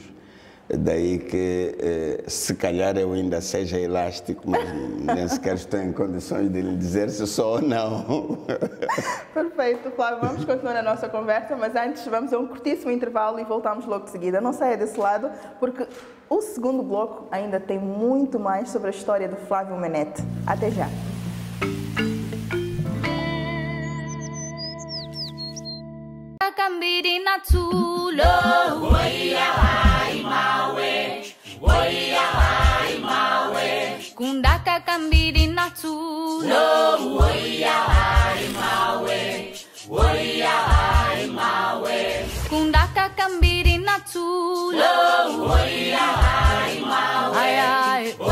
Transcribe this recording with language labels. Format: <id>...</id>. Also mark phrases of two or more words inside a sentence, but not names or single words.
<pt>Daí que, se calhar, eu ainda seja elástico, mas nem sequer estou em condições de lhe dizer se sou ou não. Perfeito, Flávio. Vamos continuar a nossa conversa, mas antes vamos a um curtíssimo intervalo e voltamos logo de seguida. Não saia desse lado, porque o segundo bloco ainda tem muito mais sobre a história do Flávio Menete. Até já. Kundaka kambiri natulo woya ai mawe Kundaka kambiri natulo woya ai mawe</pt>